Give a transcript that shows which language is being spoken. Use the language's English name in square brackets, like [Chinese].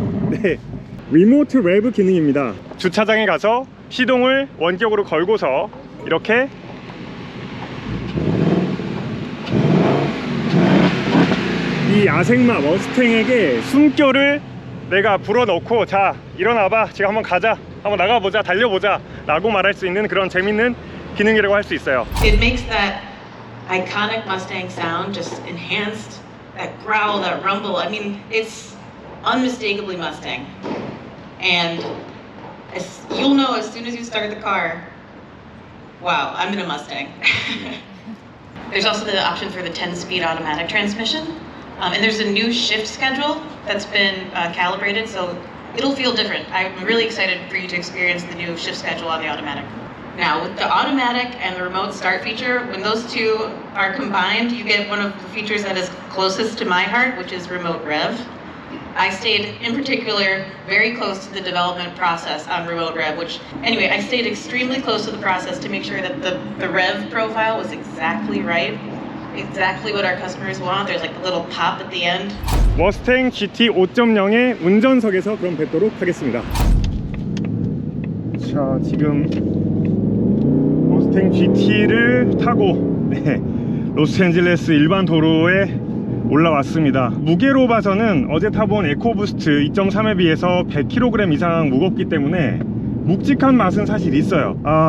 [Korean] 네, 리모트 랩 기능입니다. 주차장에 가서 시동을 원격으로 걸고서 이렇게 이 아생마 머스탱에게 숨결을 내가 불어넣고, 자, 일어나봐, 지금 한번 가자, 한번 나가보자, 달려보자 라고 말할 수 있는 그런 재밌는 기능이라고 할 수 있어요. [English] It makes that iconic Mustang sound just enhanced, that growl, that rumble. I mean, it's unmistakably Mustang. And you'll know as soon as you start the car, wow, I'm in a Mustang. There's also the option for the 10-speed automatic transmission. And there's a new shift schedule that's been calibrated, so it'll feel different. I'm really excited for you to experience the new shift schedule on the automatic. Now, with the automatic and the remote start feature, when those two are combined, you get one of the features that is closest to my heart, which is remote rev. I stayed, in particular, very close to the development process on remote rev, which, anyway, I stayed extremely close to the process to make sure that the rev profile was exactly right, exactly what our customers want. There's like a little pop at the end. [Korean] 머스탱 GT 5.0의 운전석에서 그럼 뵙도록 하겠습니다. 자, 지금 머스탱 GT를 타고 로스앤젤레스 일반 도로에 올라왔습니다. 무게로 봐서는 어제 타본 에코부스트 2.3에 비해서 100kg 이상 무겁기 때문에 묵직한 맛은 사실 있어요.